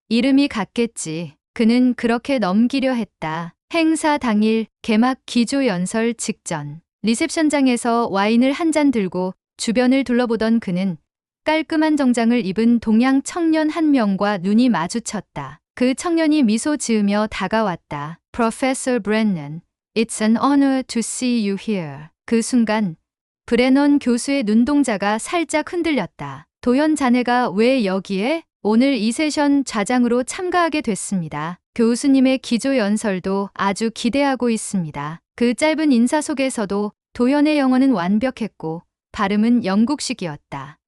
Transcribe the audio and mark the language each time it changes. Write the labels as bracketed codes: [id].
[ko] 이름이 같겠지. 그는 그렇게 넘기려 했다. 행사 당일 개막 기조연설 직전. 리셉션장에서 와인을 한 잔 들고 주변을 둘러보던 그는 깔끔한 정장을 입은 동양 청년 한 명과 눈이 마주쳤다. 그 청년이 미소 지으며 다가왔다. [en] Professor Brennan, it's an honor to see you here. [ko] 그 순간 브레넌 교수의 눈동자가 살짝 흔들렸다. 도연 자네가 왜 여기에? 오늘 이 세션 좌장으로 참가하게 됐습니다. 교수님의 기조 연설도 아주 기대하고 있습니다. 그 짧은 인사 속에서도 도연의 영어는 완벽했고 발음은 영국식이었다.